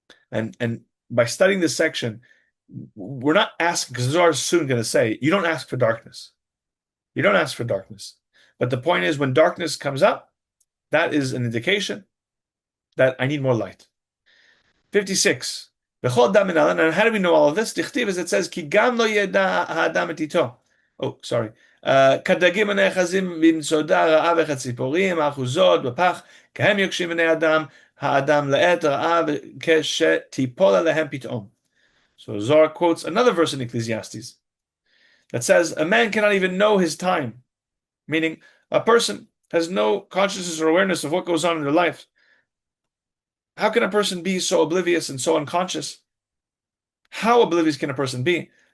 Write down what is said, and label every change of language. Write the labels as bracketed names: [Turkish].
[English] And by studying this section, we're not asking, because Zohar is soon going to say, you don't ask for darkness. You don't ask for darkness. But the point is, when darkness comes up, that is an indication that I need more light. 56. And how do we know all of this? Dichtiv, as it says, [Hebrew] Ki gam lo yeda ha'adam et ito. [English] Oh, sorry. [Hebrew] כדגים הנאחזים במצודה רעה וכציפורים האחוזות בפח, כהם יוקשים בני אדם, האדם לעת רעה כשתיפול עליהם פתאום. [English] So Zohar quotes another verse in Ecclesiastes that says, a man cannot even know his time, meaning a person has no consciousness or awareness of what goes on in their life. How can a person be so oblivious and so unconscious? How oblivious can a person be?